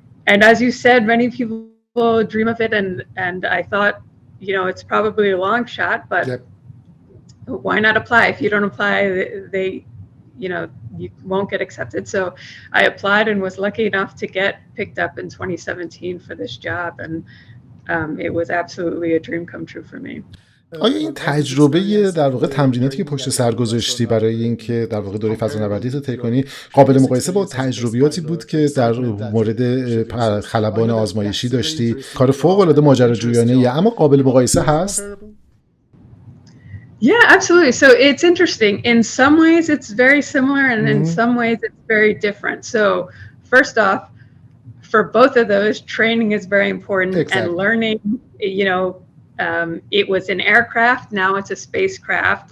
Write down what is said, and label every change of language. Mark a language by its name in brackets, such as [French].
[English] And as you said, many people dream of it, and I thought, it's probably a long shot, but why not apply? If you don't apply, they you won't get accepted. So I applied and was lucky enough to get picked up in 2017 for this job, and it was absolutely a dream come true for me. [Persian] آیا این تجربه در واقع تمریناتی که پشت سر گذاشتی برای اینکه در واقع دوره فضانوردی رو طی کنی قابل مقایسه با تجربیاتی بود که در مورد خلبان آزمایشی داشتی؟ کار فوق العاده ماجراجویانه، اما قابل مقایسه هست؟ [English] Yeah, absolutely. So it's interesting. In some ways it's very similar, and in some ways it's very different. So first off, for both of those, training is very important. Exactly. And learning, it was an aircraft, now it's a spacecraft.